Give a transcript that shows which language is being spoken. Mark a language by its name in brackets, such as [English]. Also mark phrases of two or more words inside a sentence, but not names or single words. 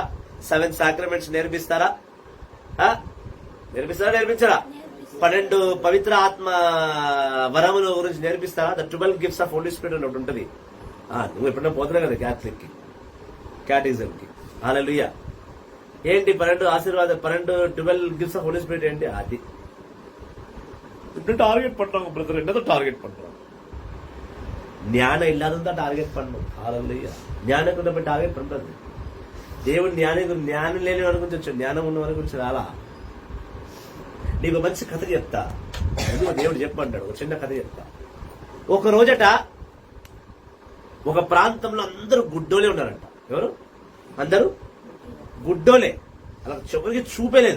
[Telugu] 7 సాక్రమెంట్స్ నేర్పిస్తారా? నేర్పించారా? 12 పవిత్ర ఆత్మ వరముల గురించి నేర్పిస్తారా? [English] The 12 gifts of Holy Spirit [Telugu] అని ఒకటి ఉంటుంది. నువ్వు ఎప్పుడైనా పోతున్నావు కదా క్యాథలిక్ కి, క్యాటగిజం కి. హల్లెలూయా. ఏంటి [English] 12 gifts of Holy Spirit [Telugu] ఏంటి? [Tamil] అది டார்கெட் பண்றாங்க பிரதர். என்னது டார்கெட் பண்றாங்க? ஞானம் இல்லாதவன் தான் டார்கெட் பண்ணும். ஹalleluya. ஞானம் கூட டார்கெட் பண்றது. [Telugu] దేవుడు జ్ఞానం లేని వారి గురించి వచ్చాడు, జ్ఞానం ఉన్న వారి గురించి రాలా. నీకు మంచి కథ చెప్తా. దేవుడు చెప్పమంటాడు. ఒక చిన్న కథ చెప్తా. ఒక రోజట ఒక ప్రాంతంలో అందరూ గుడ్డోలే ఉన్నారంట. ఎవరు? అందరూ గుడ్డోలే. అలా ఎవరికి చూపేలేదు.